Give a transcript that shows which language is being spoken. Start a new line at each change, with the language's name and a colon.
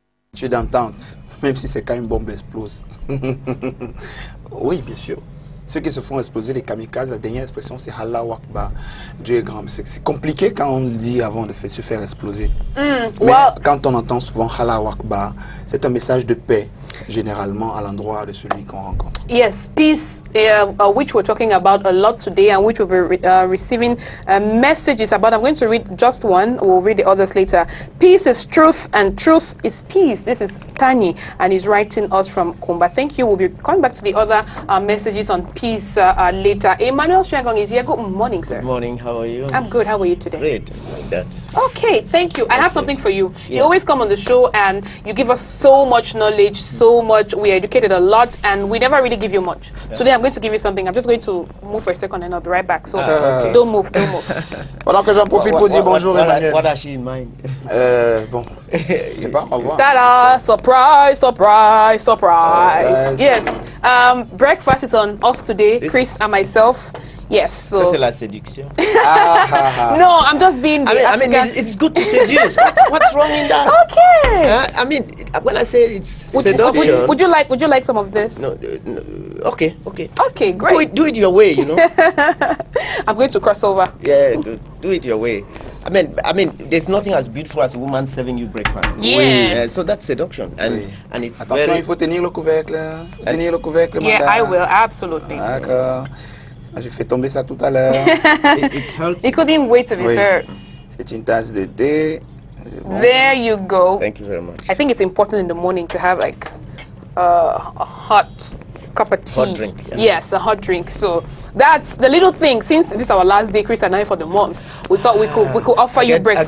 French: habitué d'entendre, même si c'est quand une bombe explose. Oui, bien sûr. Ceux qui se font exploser, les kamikazes, la dernière expression, c'est Allah Akbar. Dieu est grand. C'est compliqué quand on le dit avant de se faire exploser. Mais quand on entend souvent Allah Akbar, c'est un message de paix, généralement à l'endroit de celui qu'on rencontre.
English: Yes, peace, which we're talking about a lot today, and which we'll be receiving messages about. I'm going to read just one. We'll read the others later. Peace is truth, and truth is peace. This is Tani, and he's writing us from Kumba. Thank you. We'll be coming back to the other messages on peace later. Emmanuel Shangong is here. Good morning, sir. Good morning. How are you? I'm good. How are you today? Great. Like that. Okay, thank you. I have something for you. You always come on the show and you give us so much knowledge, so much. We are educated a lot, and we never really give you much. Today I'm going to give you something. I'm just going to move for a second and I'll be right back. So don't move, don't move.
French: Pendant que j'en profite pour dire bonjour, Emmanuel.
English: What has she in mind?
French: Bon, je sais pas, au revoir.
English: Ta-da! Surprise, surprise, surprise. Yes. Breakfast is on us today, Chris and myself. Yes. So.
French: Ça, c'est la séduction.
English: No, I'm just being. I mean, it's good to seduce. What's wrong in that? Okay. I mean, when I say it's seduction. Would you like some of this? No, okay. Okay, great. Do it your way, you know. I'm going to cross over. Yeah, do it your way. I mean, there's nothing as beautiful as a woman serving you breakfast. Yeah. So that's seduction, and it's
French: Attention,
English: very.
French: il faut tenir le couvercle. Tenir le couvercle,
English: Yeah,
French: madame.
English: I will absolutely.
French: D'accord. J'ai fait tomber ça tout à l'heure.
English: It's healthy. He couldn't wait to be served.
French: C'est une tasse de thé. Bon.
English: There you go. Thank you very much. I think it's important in the morning to have like a hot cup of tea. Hot drink, yeah. Yes, a hot drink. So that's the little thing. Since this is our last day, Chris and I, for the month, we thought we could offer you breakfast